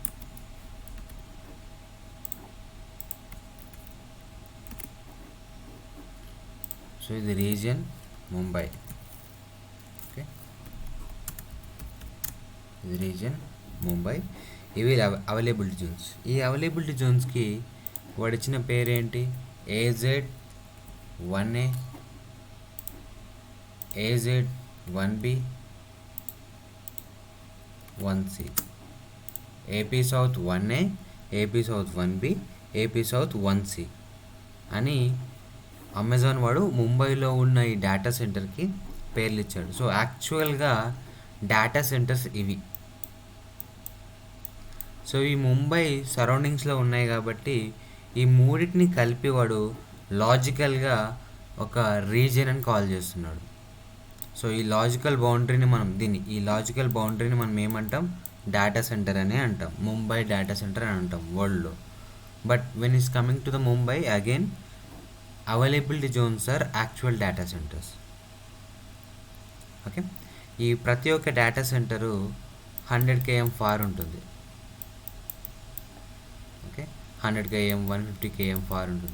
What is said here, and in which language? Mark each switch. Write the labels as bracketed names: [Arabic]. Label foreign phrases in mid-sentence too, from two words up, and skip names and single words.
[Telugu] సో ఇది రీజియన్ ముంబై. ఓకే, ఇది రీజియన్ ముంబై. ఇవి [English] availability zones. [Telugu] ఈ అవైలబిలిటీ జోన్స్కి వాడిచ్చిన పేరేంటి? AZ1A, AZ1B, 1C. AP South 1A, AP South 1B, AP South 1C అని అమెజాన్ వాడు ముంబైలో ఉన్న ఈ [English] data center-ki [Telugu] పేర్లు ఇచ్చాడు. [English] so actually-ga data centers [Telugu] ఇవి. సో ఈ ముంబై సరౌండింగ్స్లో ఉన్నాయి కాబట్టి ఈ మూడింటిని కలిపి వాడు లాజికల్గా ఒక రీజియన్ అని కాల్ చేస్తున్నాడు. సో ఈ [English] logical boundary-ni [Telugu] మనం ఏమంటాం? [English] data center [Telugu] అనే అంటాం. ముంబై [English] data center [Telugu] అని అంటాం వరల్డ్లో. [English] But when is coming to the Mumbai again, availability zones are actual data centers. [Telugu] ఓకే, ఈ ప్రతి ఒక్క [English] data center [Telugu] 100 km ఫార్ ఉంటుంది. ఓకే, 100 km, 150 km ఫార్ ఉంటుంది.